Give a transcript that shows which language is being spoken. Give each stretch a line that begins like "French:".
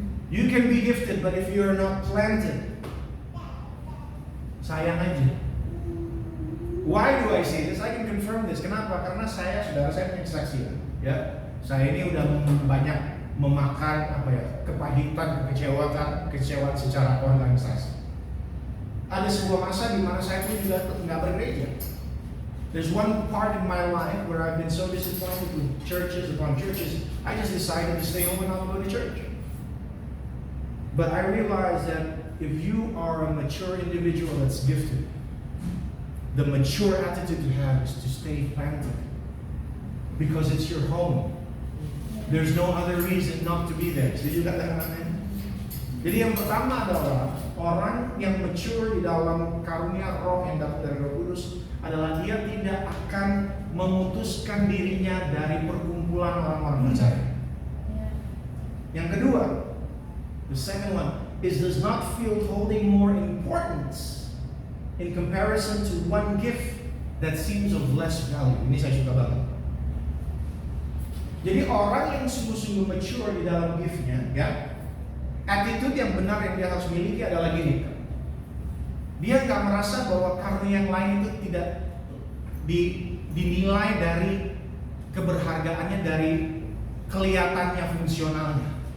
English: You can be gifted, but if you are not planted,
Indonesian: sayang aja.
English: Why do I say this? I can confirm this.
Indonesian: Kenapa? Karena saya punya kesaksian. Ya, saya ini udah banyak memakan kepahitan, kekecewaan secara organisasi. Ada sebuah masa di mana saya pun juga nggak bergereja.
English: There's one part in my life where I've been so disappointed with churches upon churches, I just decided to stay home and not go to church. But I realized that if you are a mature individual that's gifted, the mature attitude to have is to stay planted. Because it's your home. There's no other reason not to be there. Did you get that? Amen?
Indonesian: Jadi yang pertama adalah orang yang mature di dalam karunia roh yang dapat dari Roh Kudus adalah dia tidak akan memutuskan dirinya dari perkumpulan orang-orang percaya. Yang kedua,
English: the second one is does not feel holding more importance in comparison to one gift that seems of less value.
Indonesian: Ini saya suka banget. Jadi orang yang sungguh-sungguh mature di dalam gift-nya, ya, attitude yang benar yang dia harus miliki adalah gini. Dia nggak merasa bahwa karunia yang lain itu tidak dinilai dari keberhargaannya, dari kelihatannya, fungsionalnya.